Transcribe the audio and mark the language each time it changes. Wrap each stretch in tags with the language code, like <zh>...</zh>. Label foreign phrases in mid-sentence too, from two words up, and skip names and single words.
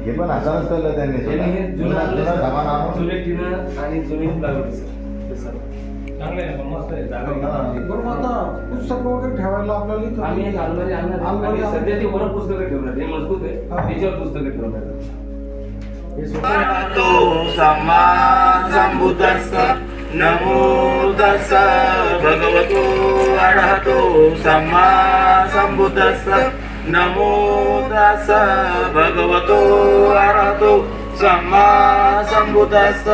<mr>हे पण अचानक केलं त्यांनी. हे जुने टिनं आणि जुनी लागवड चांगलं आहे, मस्त आहे जागा. बरोबर. आता पुस्तक वगैरे ठेवायला आपल्याला आम्ही एक अलमारी आणणार आणि सध्या ती वर पुस्तकं ठेवणार. हे मजबूत आहे, त्याच्यावर पुस्तकं ठेवणार.</mr> <pi>सम्मा सम्बुद्धस्स नमो तस्स भगवतो अरहतो सम्मा सम्बुद्धस्स नमो तस्स भगवतो अरहतो सम्मा सम्बुद्धस्स.</pi>